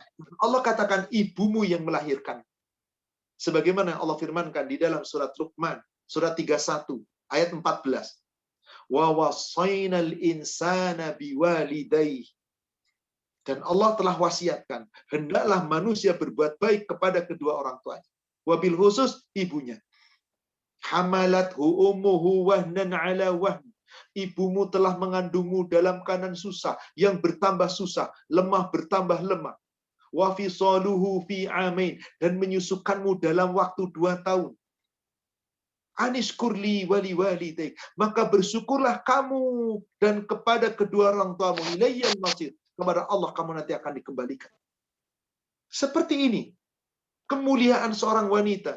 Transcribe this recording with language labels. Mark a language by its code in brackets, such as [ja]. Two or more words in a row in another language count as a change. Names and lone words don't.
[id] Allah katakan ibumu yang melahirkan. Sebagaimana Allah firmankan di dalam surat Luqman, surat 31, ayat 14. [ar] ووصينا الإنسان بوالديه. [id] Dan Allah telah wasiatkan, hendaklah manusia berbuat baik kepada kedua orang tuanya. [ar] وبالخصوص [id] ibunya. [ar] حملته أمه وهنا على وهن. [id] Ibumu telah mengandungmu dalam keadaan susah, yang bertambah susah, lemah bertambah lemah. [ar] وفصاله في عامين, [id] dan menyusukanmu dalam waktu 2 tahun. [ar] أن اشكر لي ولوالديك, [id] maka bersyukurlah kamu dan kepada kedua orang tuamu. [ar] إلي المصير, [id] kepada Allah kamu nanti akan dikembalikan. Seperti ini kemuliaan seorang wanita.